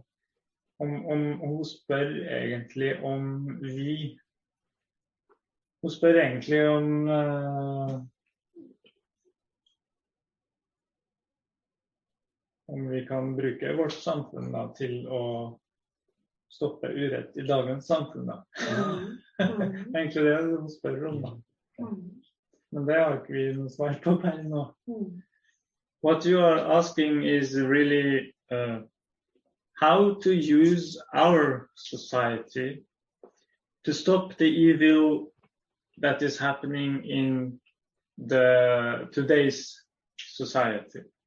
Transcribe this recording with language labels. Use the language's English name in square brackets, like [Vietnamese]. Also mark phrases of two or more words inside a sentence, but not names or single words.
[Norwegian] Hun spør egentlig om hun spør egentlig om vi kan bruke vårt samfunn da, til å stoppe urett i dagens samfunn da. Egentlig det hun spør om da. Men det har ikke vi noe svar på per nå. [English] What you are asking is really how to use our society to stop the evil that is happening in today's society.